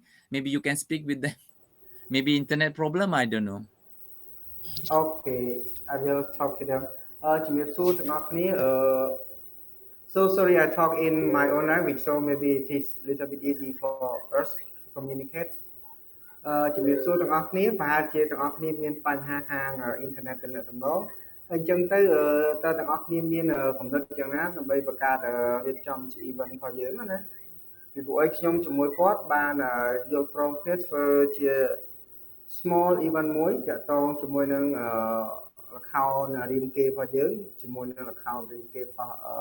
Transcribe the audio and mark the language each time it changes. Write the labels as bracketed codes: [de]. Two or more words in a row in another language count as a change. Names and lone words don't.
[en] Maybe you can speak with them. Maybe internet problem. I don't know. Okay, I will talk to them. So sorry, I talk in my own language, so maybe it is a little bit easy for us to communicate. [km] ជំរាបសួរទាំងអស់គ្នាប្រហែលជាទាំងអស់គ្នាមានបញ្ហាខាងអ៊ីនធឺណិតទំនាក់ទំនងហើយអញ្ចឹងទៅតើទាំងអស់គ្នាមានកំណត់យ៉ាងណាដើម្បីបង្កើតរៀបចំជា event របស់យើងណាពីព្រោះឲ្យខ្ញុំជាមួយគាត់បានយកព្រមគ្នាធ្វើជា [en] small event [km] មួយតាក់ទងជាមួយនឹងល្ខោនរាមកេរ្តិ៍របស់យើងជាមួយនឹងល្ខោនរាមកេរ្តិ៍របស់